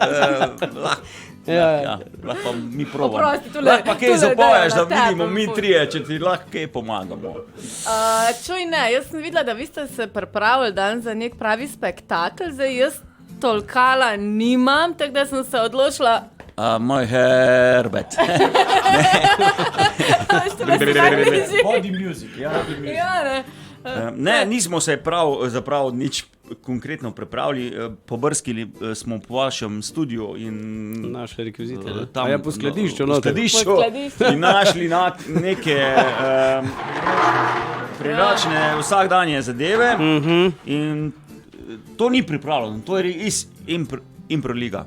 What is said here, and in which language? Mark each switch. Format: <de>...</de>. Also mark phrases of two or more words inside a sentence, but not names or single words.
<sl>Lahko mi probamo. Oprosti, tule- Lahko pa kaj tule zapoveš, da Dejan, na vidimo tebe mi ful. trije, če ti lahko kaj pomagamo. Čuj, ne, jaz sem videla, da vi ste se pripravili dan za nek pravi spektakel, zdaj jaz tolkala nimam, tako da sem se odločila. Moj Herbert.</sl> <en>Body music,</en> <sl>ja. Ja, ne. Ne, nismo se zaprav nič konkretno pripravili, pobrskili smo po vašem studiu in Našli rekvizite, ne? tam, A ja, po skladišču, po no. skladišču Po skladišču. in našli neke privlačne vsakdanje zadeve in to ni pripravljeno, to je res improliga.</sl>